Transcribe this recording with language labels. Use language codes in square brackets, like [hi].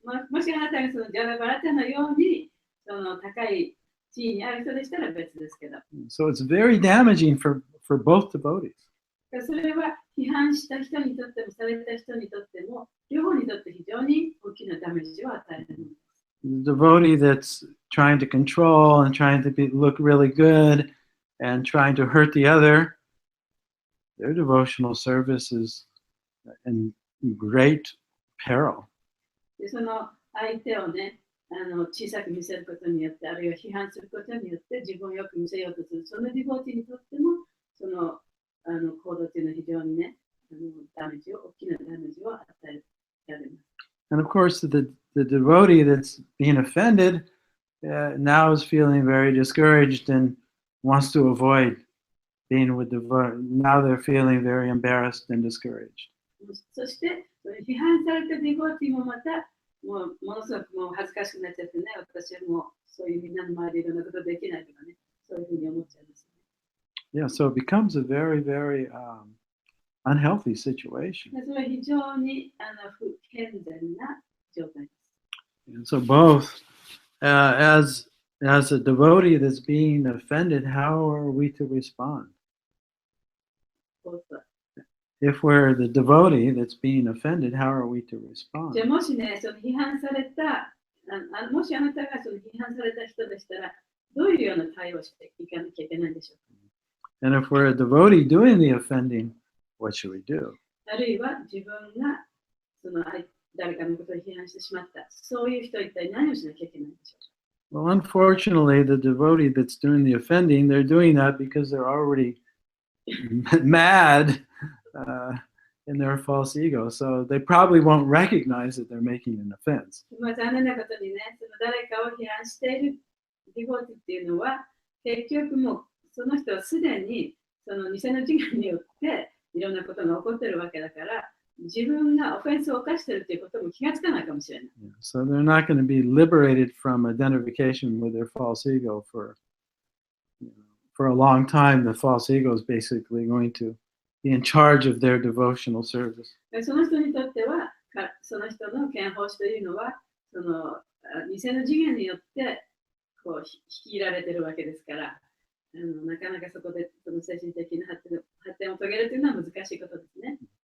[ja] もしあなたがそのジャラバラタのようにその高い地位にある人でしたら別ですけど。 [en] So it's very damaging for both devotees. [ja] それは批判した人にとってもされた人にとっても両方にとって非常に大きなダメージを与えるんです。 [en] The devotee that's trying to control and trying to look really good and trying to hurt the other, their devotional service is in great peril. [ja] でその相手をね、小さく見せることによって、あるいは批判することによって自分をよく見せようとする、そのディボーティにとっても、その行動というのは非常にね、大きなダメージを与えられます。 [en] And of course, the devotee that's being offended now is feeling very discouraged and wants to avoid being with devotee. Now they're feeling very embarrassed and discouraged. [ja] そして、批判されたディボーティもまた、ものすごくもう恥ずかしくなっちゃってね、私はもうそういうみんなの前でいろんなことできないとかね、そういうふうに思っちゃいますね。 [en] Yeah, so it becomes a very, very unhealthy situation. [ja] それは非常に不健全な状態です。 [en] And so both, as a devotee that's being offended, how are we to respond? If we're the devotee that's being offended, how are we to respond? [ja] じゃあもしね、その批判された、もしあなたがその批判された人でしたら、どういうような対応をしていかなきゃいけないんでしょうか。 [en] And if we're a devotee doing the offending, what should we do? [ja] あるいは自分がその誰かのことを批判してしまった、そういう人は一体何をしなきゃいけないんでしょうか。 [en] Well, unfortunately, the devotee that's doing the offending, they're doing that because they're already mad in their false ego. So they probably won't recognize that they're making an offense. [ja] 残念なことにね、その誰かを批判しているディボーティっていうのは、結局もうその人はすでにその偽の自我によっていろんなことが起こってるわけだから、自分がオフェンスを犯してるっていうことも気がつかないかもしれない。 [en] So they're not going to be liberated from identification with their false ego for a long time. The false ego is basically going to be in charge of their devotional service. [ja] その人にとっては、その人の権法師というのは、その偽の次元によってこう率いられてるわけですから、なかなかそこでその精神的な発展を遂げるというのは難しいことですね。